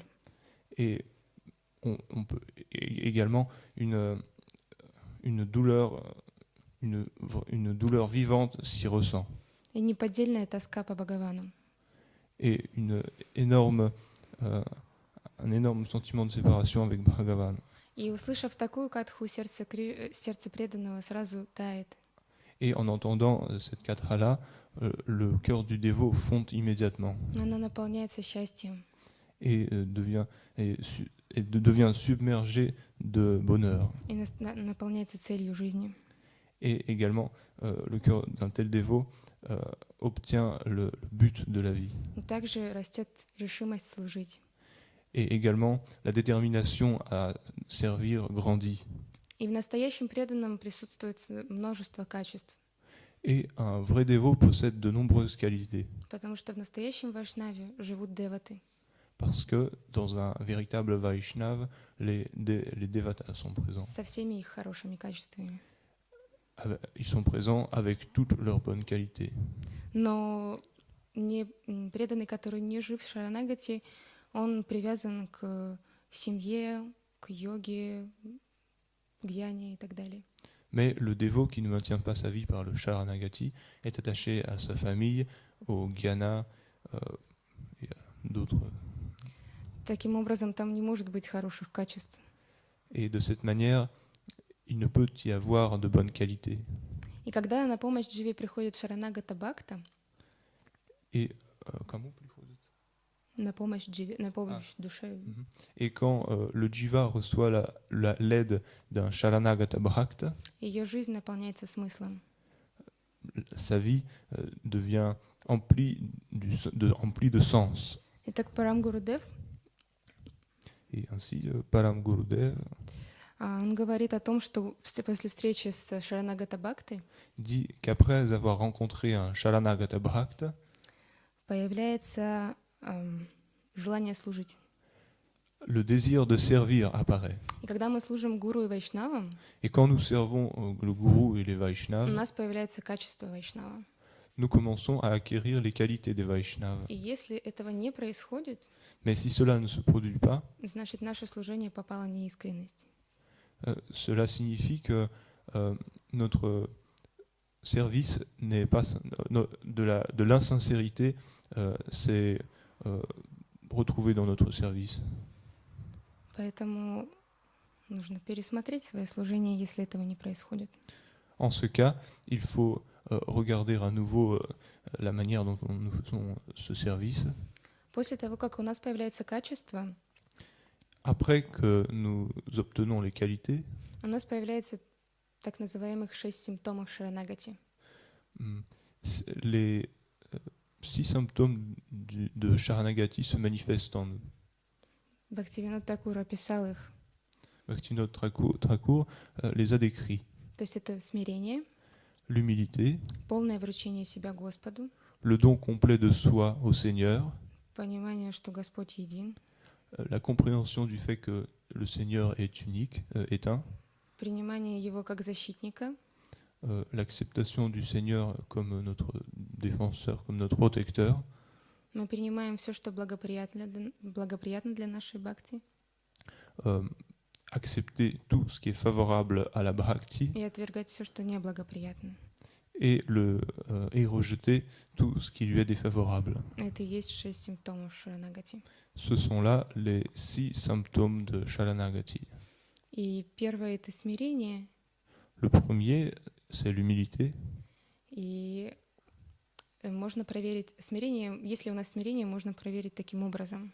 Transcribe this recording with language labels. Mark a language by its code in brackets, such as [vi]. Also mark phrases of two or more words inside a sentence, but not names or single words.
[fr] Et on peut également une douleur vivante s'y ressent. [ru] И неподдельная тоска по Бхагавану. [fr] Et un énorme sentiment de séparation avec Bhagavan. [ru] И услышав такую катху, сердце преданного сразу тает. [fr] Et en entendant cette katha-là, le cœur du dévot fond immédiatement. [ru] Она наполняется счастьем. [fr] Et devient submergé de bonheur. [ru] И наполняется целью жизни. [fr] Et également, le cœur d'un tel dévot obtient le but de la vie. [ru] И также растет решимость служить. [fr] Et également, la détermination à servir grandit. [ru] И в настоящем преданном присутствует множество качеств, [fr] Et un vrai dévot possède de nombreuses qualités. [ru] потому что в настоящем вайшнаве живут деваты. [fr] Parce que dans un véritable Vaishnav, les Devatas sont présents. [ru] Со всеми их хорошими качествами. [fr] Ils sont présents avec toutes leurs bonnes qualités. [ru] Но преданный, который не жив в Шаранагати, он привязан к семье, к йоге, к гьяне и так далее. [fr] Mais le dévot qui ne maintient pas sa vie par le Sharanagati est attaché à sa famille, au Gyana et à d'autres. [ru] Таким образом, там не может быть хороших качеств. [fr] Et de cette manière, il ne peut y avoir de bonnes qualités. [ru] И когда на помощь Дживе приходит Шаранагата Бхакта, [fr] Et comment приходит? [ru] на помощь Дживе, на помощь душе, [fr] Et quand le jiva reçoit l'aide d'un Sharanagata Bhakta, [ru] ее жизнь наполняется смыслом. [fr] sa vie devient emplie de sens. [ru] Итак, Парам Гурудев, [fr] Et ainsi, Param Gurudev [ru] он говорит о том, что после встречи с Шаранагата Бхактой [fr] dit qu'après avoir rencontré un Sharanagata Bhakta, [ru] появляется желание служить. [fr] le désir de servir apparaît. [ru] И когда мы служим гуру и вайшнавам, [fr] Et quand nous servons le Guru et les [ru] у [fr] Vaishnavas, [ru] нас появляется качество вайшнава. [fr] nous commençons à acquérir les qualités des Vaishnavas. [ru] И если этого не происходит, [fr] Mais si cela ne se produit pas, [ru] значит, наше служение попало в неискренность. [fr] cela signifie que notre service n'est pas de l'insincérité s'est retrouvé dans notre service. [ru] Поэтому нужно пересмотреть свое служение, если этого не происходит. [fr] En ce cas, il faut regarder à nouveau la manière dont nous faisons ce service. [ru] После того, как у нас появляются качества, [fr] Après que nous obtenons les qualités, [ru] у нас появляется так называемых 6 симптомов Шаранагати. [fr] les 6 symptômes de Sharanagati se manifestent en nous. [ru] Бхактивинод Такур описал их. [fr] Bhaktivinoda Thakur les a décrits. [ru] То есть это смирение, [fr] L'humilité, [ru] полное вручение себя Господу, [fr] le don complet de soi au Seigneur, [ru] понимание, что Господь един, [fr] la compréhension du fait que le Seigneur est unique, est un, [ru] принимание Его как защитника, [fr] l'acceptation du Seigneur comme notre défenseur, comme notre protecteur. [ru] мы принимаем все, что благоприятно для нашей бхакти, [fr] Accepter tout ce qui est favorable à la bhakti [ru] и отвергать все, что неблагоприятно. [fr] et rejeter tout ce qui lui est défavorable. [ru] Это и есть 6 симптомов Шаранагати. [fr] Ce sont là les 6 symptômes de Sharanagati. [ru] И первое — это смирение, [fr] Le premier, c'est l'humilité. [ru] и можно проверить смирение. Если у нас смирение, можно проверить таким образом.